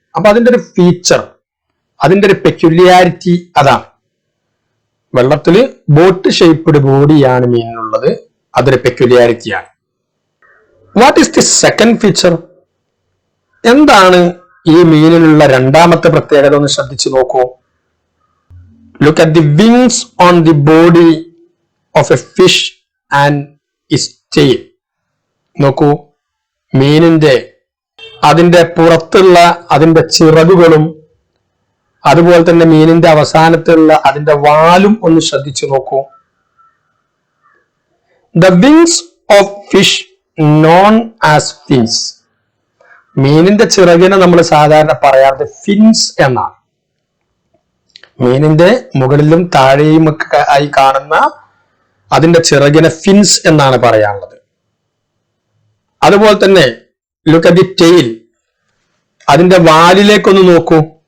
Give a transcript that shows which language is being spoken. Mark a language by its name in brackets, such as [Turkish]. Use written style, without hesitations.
[Malayalam] അപ്പൊ അതിന്റെ ഒരു ഫീച്ചർ, അതിന്റെ ഒരു പെക്യുലിയാരിറ്റി അതാണ്. വെള്ളത്തിൽ ബോട്ട് ഷേപ്ഡ് ബോഡിയാണ് മീനിനുള്ളത്, അതൊരു പെക്യുലിയാരിറ്റിയാണ്. [English] What is the second feature? [Malayalam] എന്താണ് ഈ മീനിനുള്ള രണ്ടാമത്തെ പ്രത്യേകത? ഒന്ന് ശ്രദ്ധിച്ചു നോക്കൂ. [English] Look at the wings on the body of a fish and its tail. [Malayalam] നോക്കൂ, മീനിന്റെ അതിന്റെ പുറത്തുള്ള അതിന്റെ ചിറകുകളും അതുപോലെ തന്നെ മീനിന്റെ അവസാനത്തുള്ള അതിന്റെ വാലും ഒന്ന് ശ്രദ്ധിച്ചു നോക്കൂ. [English] The wings of fish known as fins. [Malayalam] മീനിന്റെ ചിറകിനെ നമ്മൾ സാധാരണ പറയാറ് ഫിൻസ് എന്നാണ്. മീനിന്റെ മുകളിലും താഴെയും ഒക്കെ ആയി കാണുന്ന അതിന്റെ ചിറകിനെ ഫിൻസ് എന്നാണ് പറയാനുള്ളത്. അതുപോലെ തന്നെ [English] Look at the tail. [Malayalam] അതിന്റെ വാലിലേക്കൊന്ന് നോക്കൂ.